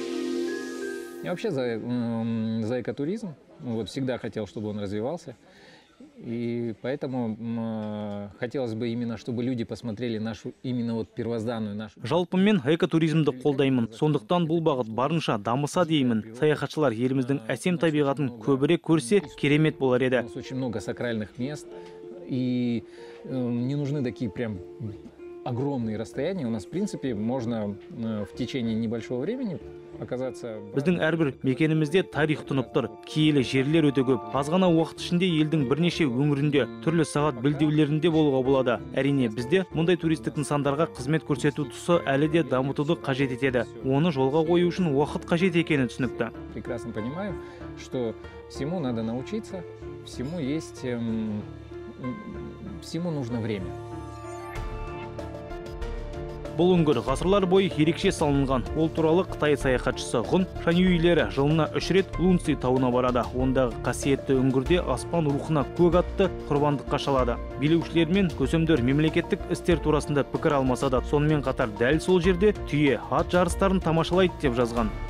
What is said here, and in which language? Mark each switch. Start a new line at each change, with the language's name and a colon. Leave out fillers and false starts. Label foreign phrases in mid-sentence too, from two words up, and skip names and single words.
Russian: Я вообще за экотуризм. Вот, всегда хотел, чтобы он развивался. И поэтому хотелось бы именно, чтобы люди посмотрели нашу именно вот первозданную нашу.
Kazakh: Жалпы мен экотуризмді қолдаймын. Сондықтан бұл бағыт барынша дамыса деймін. Саяхатшылар еліміздің әсем табиғатын көбірек көрсе, керемет болар
Russian: У
Kazakh: еді.
Russian: нас очень много сакральных мест, и не нужны такие прям огромные расстояния. У нас, в принципе, можно в течение небольшого времени оказаться...
Kazakh: Біздің әрбір мекенімізде тарих тұнып тұр. Киелі жерлер өте көп. Аз ғана уақыт ішінде елдің бірнеше өңірінде, түрлі сағат белдеулерінде болуға болады. Әрине, бізде мұндай туристік нысандарға қызмет көрсету тұсы әлі де дамытуды қажет етеді. Оны жолға қою үшін уақыт қажет екені түсінікті.
Russian: Прекрасно понимаю, что всему надо научиться, всему есть... всему нужно время.
Kazakh: Бұл үңгір ғасырлар бойы ерекше салынған. Ол туралы Қытай саяхатшысы Ғұн Шаньюйлері жылына 3 рет Лунци тауына барады. Ондағы қасиетті үңгірде аспан рухына көк атты құрбандыққа шалады. Билеушілер мен көсемдер мемлекеттік істер турасында пікір алмаса да, сонымен қатар дәл сол жерде түйе, ат жарыстарын тамашалайды деп жазған.